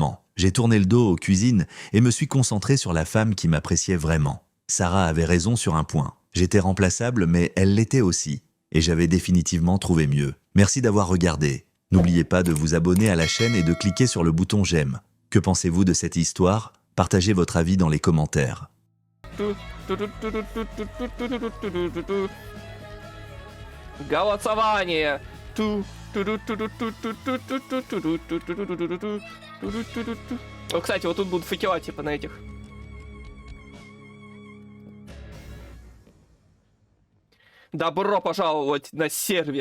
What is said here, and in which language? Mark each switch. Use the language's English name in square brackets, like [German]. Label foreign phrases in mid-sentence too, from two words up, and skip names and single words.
[French] » J'ai tourné le dos aux cuisines et me suis concentré sur la femme qui m'appréciait vraiment. Sarah avait raison sur un point. J'étais remplaçable, mais elle l'était aussi. Et j'avais définitivement trouvé mieux. Merci d'avoir regardé. N'oubliez pas de vous abonner à la chaîne et de cliquer sur le bouton j'aime. Que pensez-vous de cette histoire? Partagez votre avis dans les commentaires. [Russian] Голосование. Кстати, вот тут будут факела типа на этих. Добро пожаловать на сервер.